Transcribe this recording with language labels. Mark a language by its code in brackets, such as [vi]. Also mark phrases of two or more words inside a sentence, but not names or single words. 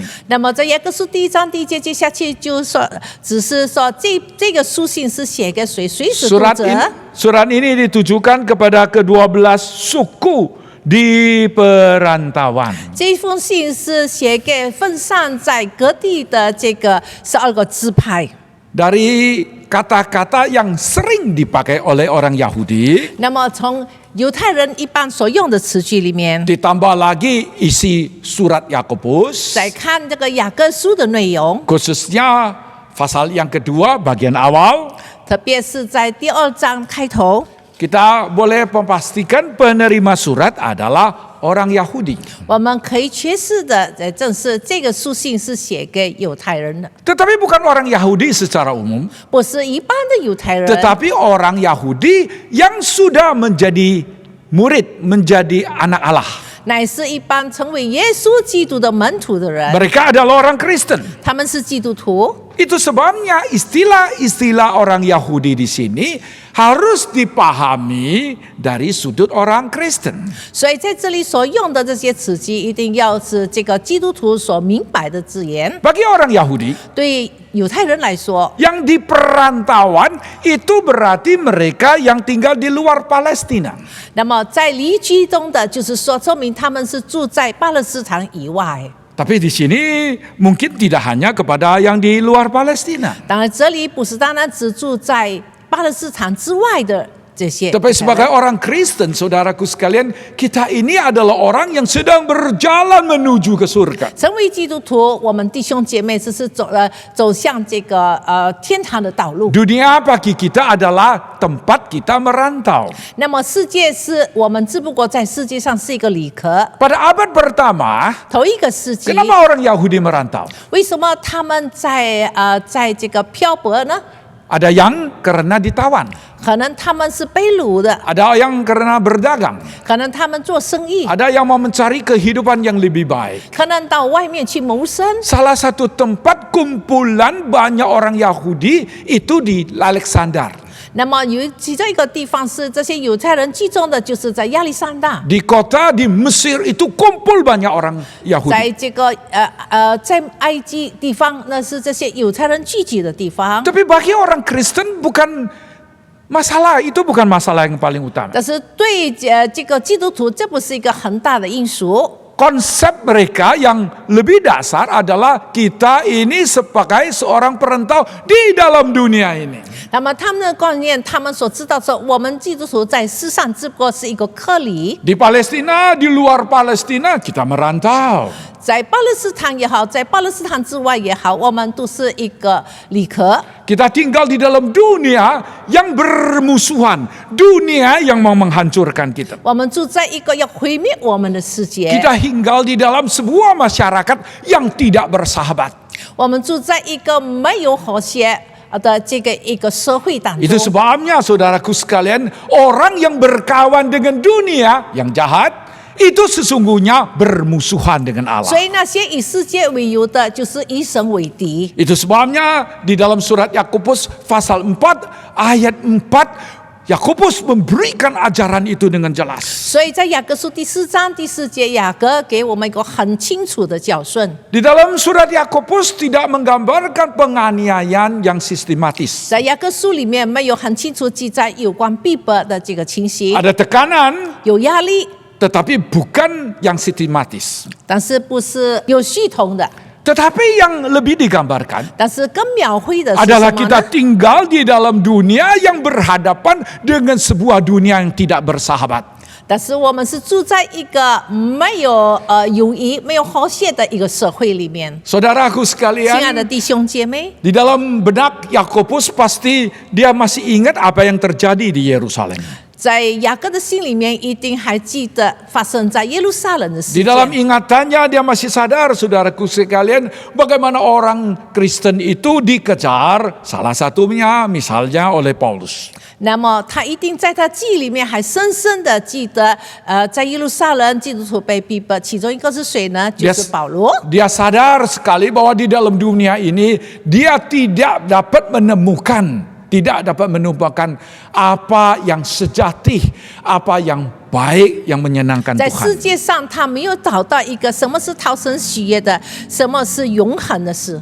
[zh] 那么在雅各书第1章第1节接下去就说，只是说这个书信是写给谁，谁是读者？ [id] Surat ini ditujukan kepada ke-12 suku di perantauan. [zh] 这封信是写给分散在各地的这个12个支派。 [id] Dari kata-kata yang sering dipakai oleh orang Yahudi, [zh] 那么从犹太人一般所用的词句里面， [id] ditambah lagi isi surat Yakobus, [zh] 再看这个雅各书的内容， [id] khususnya pasal yang kedua bagian awal, [zh] 特别是在第2章开头， [id] kita boleh memastikan penerima surat adalah orang Yahudi. [zh] 我们可以确实的证实这个书信是写给犹太人的， [id] Tetapi bukan orang Yahudi secara umum, [zh] 不是一般的犹太人， [id] tetapi orang Yahudi yang sudah menjadi murid, menjadi anak Allah. [zh] 乃是一般成为耶稣基督的门徒的人， [id] Mereka adalah orang Kristen. [zh] 他们是基督徒。 [id] Itu sebabnya istilah-istilah orang Yahudi di sini harus dipahami dari sudut orang Kristen. [zh] 所以在这里所用的这些词句，一定要是这个基督徒所明白的字眼。 [id] Bagi orang Yahudi, [zh] 对犹太人来说， [id] yang di perantauan itu berarti mereka yang tinggal di luar Palestina. [zh] 那么在离居中的，就是说证明他们是住在巴勒斯坦以外。 [id] Tapi di sini mungkin tidak hanya kepada yang di luar Palestina. [zh] 当然，这里不是单单只住在巴勒斯坦之外的这些。 [id] Tapi sebagai orang Kristen, saudaraku sekalian, kita ini adalah orang yang sedang berjalan menuju ke surga. [zh] 成为基督徒，我们弟兄姐妹只是走向这个天堂的道路。 [id] Dunia bagi kita adalah tempat kita merantau. [zh] 那么世界是我们只不过在世界上是一个里壳。 [id] Pada abad pertama, [zh] 头一个世纪， [id] kenapa orang Yahudi merantau? [zh] 为什么他们在这个漂泊呢？ [id] Ada yang karena ditawan, [zh] 可能他们是被掳的， [id] ada yang karena berdagang, [zh] 可能他们做生意， [id] ada yang mau mencari kehidupan yang lebih baik. [zh] 可能到外面去谋生。 [id] Salah satu tempat kumpulan banyak orang Yahudi itu di Alexander. [zh] 那么有其中一个地方是这些犹太人集中的，就是在亚历山大， [id] Di kota di Mesir itu kumpul banyak orang [zh] 在 [id] Yahudi. [zh] 这个在埃及地方，那是这些犹太人聚集的地方。 [id] Tapi bagi orang Kristen bukan masalah, itu bukan masalah yang paling utama. [zh] 但是对这个基督徒，这不是一个很大的因素。 [id] Konsep mereka yang lebih dasar adalah kita ini sebagai seorang perantau di dalam dunia ini. [zh] 那么他们的观念，他们所知道说，我们基督徒在世上只不过是一个客里， [id] Di Palestina, di luar Palestina kita merantau. [zh] 在巴勒斯坦也好，在巴勒斯坦之外也好，我们都是一个里壳。 [id] Kita tinggal di dalam dunia yang bermusuhan, dunia yang mau menghancurkan kita. [zh] 我们住在一个要毁灭我们的世界， [id] Kita tinggal di dalam sebuah masyarakat yang tidak bersahabat. [zh] 我们住在一个没有和谐的这个一个社会当 [id] Itu [zh] 中。 [id] sebabnya saudaraku sekalian, orang yang berkawan dengan dunia yang jahat itu sesungguhnya bermusuhan dengan Allah. [zh] 所以那些以世界为友的，就是以神为敌。 [id] Itu sebabnya di dalam surat Yakobus pasal 4 ayat 4 Yakobus memberikan ajaran itu dengan jelas. [zh] 所以在雅各书第4章第4节，雅各给我们一个很清楚的教训。 [id] Di dalam surat Yakobus tidak menggambarkan penganiayaan yang sistematis. [zh] 在雅各书里面没有很清楚记载有关逼迫的这个情形， [id] Ada tekanan [zh] 有压力， [id] tetapi bukan yang sistematis. [zh] 但是不是有系统的。 [id] Tetapi yang lebih digambarkan [zh] 但是更描绘的是 [id] adalah [zh] 什么 [id] kita [zh] 呢？ [id] tinggal di dalam dunia yang berhadapan dengan sebuah dunia yang tidak bersahabat. [zh] 但是我们是住在一个没有友谊、没有和谐的一个社会里面。 [id] Saudaraku [zh] 亲爱的 [id] sekalian, [zh] 弟兄姐妹， [id] di dalam benak Yakobus pasti dia masih ingat apa yang terjadi di Yerusalem. [zh] 在雅各的心里面一定还记得发生在耶路撒冷的事 [id] Di dalam [zh] 件。 [id] ingatannya dia masih sadar, saudaraku sekalian, bagaimana orang Kristen itu dikejar, salah satunya misalnya oleh Paulus. [zh] 那么他一定在他记忆里面还深深的记得，在耶路撒冷基督徒被逼迫，其中一个是谁呢？就是保罗。 [id] Dia sadar sekali bahwa di dalam dunia ini dia tidak dapat menemukan apa yang sejati, apa yang baik, yang menyenangkan [zh] 在世 [id] Tuhan. [zh] 界上，他没有找到一个什么是讨神喜悦的，什么是永恒的事。